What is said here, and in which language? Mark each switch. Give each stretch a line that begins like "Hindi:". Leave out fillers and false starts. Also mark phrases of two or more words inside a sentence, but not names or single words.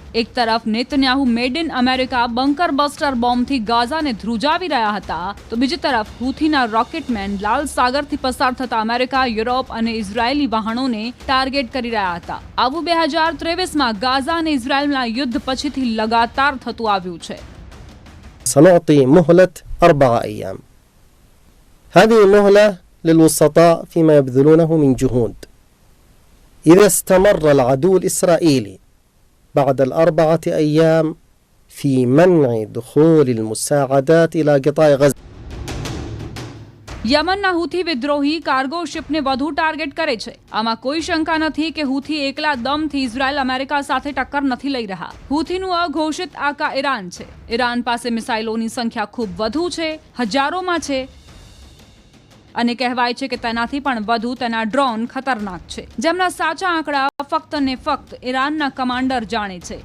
Gujarati: એક તરફ નેતન્યાહુ
English: made in America bunker buster
Gujarati: બોમ્બથી ગાઝાને ધ્રુજાવી રહ્યા હતા, તો બીજી તરફ હુથીના રોકેટમેન લાલ સાગરથી પસાર થતા અમેરિકા, યુરોપ અને ઇઝરાયેલી વાહનોને ટાર્ગેટ કરી રહ્યા હતા. આવું 2023માં ગાઝા અને ઇઝરાયલના યુદ્ધ પછીથી લગાતાર થતું આવ્યું છે.
Arabic: سنعطي مهلة 4 أيام. هذه مهلة للوسطاء فيما يبذلونه من جهود. إذا استمر العدو الإسرائيلي بعد 4 أيام في منع دخول المساعدات إلى قطاع غزة.
Gujarati: યમનના હુથી વિદ્રોહી કાર્ગો શિપને વધુ ટાર્ગેટ કરે છે. આમાં કોઈ શંકા નથી કે હુથી એકલા દમથી ઇઝરાયલ અમેરિકા સાથે ટક્કર નથી લઈ રહ્યા. હુથીનું અઘોષિત આકા ઈરાન છે. ઈરાન પાસે મિસાઇલોની સંખ્યા ખૂબ વધુ છે, હજારોમાં છે, અને કહેવાય છે કે તેનાથી પણ વધુ તેના ડ્રોન ખતરનાક છે, જેમના સાચા આંકડા ફક્ત ને ફક્ત ઈરાનના કમાન્ડર જાણે છે.